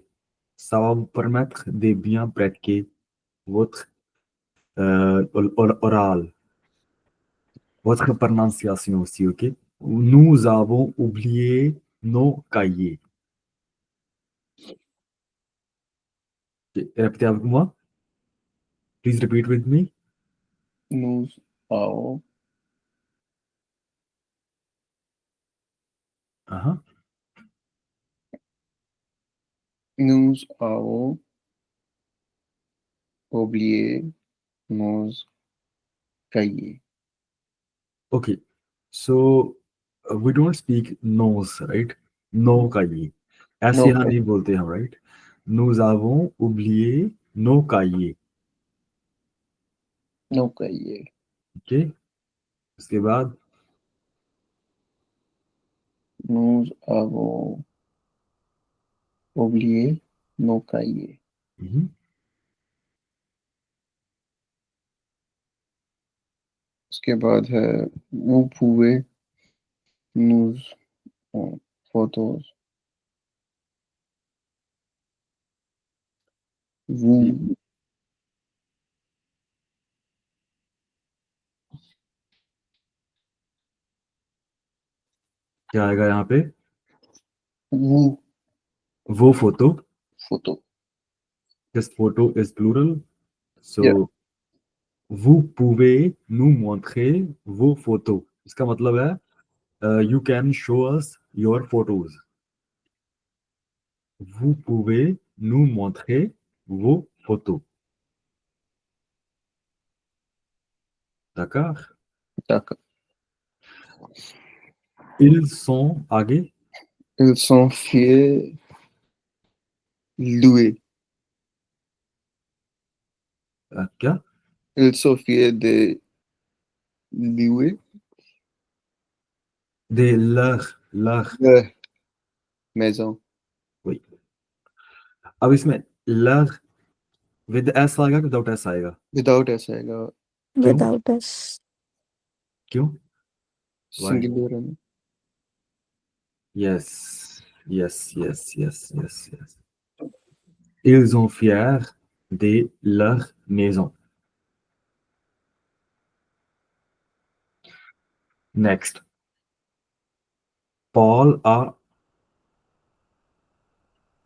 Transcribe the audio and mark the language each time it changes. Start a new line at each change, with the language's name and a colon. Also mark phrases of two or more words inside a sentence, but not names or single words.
French: Ça va vous permettre de bien pratiquer votre oral, votre prononciation aussi, ok? Nous avons oublié nos cahiers. Répétez avec moi.
English: Please repeat with me.
French: Nous avons Uh-huh. nous avons oublié nos cahiers.
English: Okay. So we don't speak nose, right? No cahier.
Hindi: ऐसे
English: No,
Hindi: यहाँ नहीं बोलते हम,
English: right?
French: Nous avons oublié nos cahiers.
English: no cahiers.
Hindi: Okay. उसके बाद
French: Nous avons oublié nos cahiers. mhm,
Hindi: उसके बाद है
French: vous pouvez nous photos. Vous
Hindi: क्या आएगा यहाँ पे?
French: vous
Hindi: वो photo.
French: photo.
English: This photo is plural. So Yeah.
French: vous pouvez nous montrer vos photos.
Hindi: इसका मतलब है
English: you can show us your photos.
French: Vous pouvez nous montrer vos photos. D'accord? D'accord. Ils sont आगे. Ils sont fiers louer.
Hindi: क्या?
French: Ils sont fiers de louer De leur. leur maison. Oui.
Hindi: अब इसमें
English: leur with s
Hindi: आएगा कि
English: without s
Hindi: आएगा?
English: Without S आएगा.
Hindi: क्यों?
English: Without us.
Hindi: क्यों? Why? Singular है.
English: Yes.
French: Ils ont fiers de leur maison.
English: Next. Paul a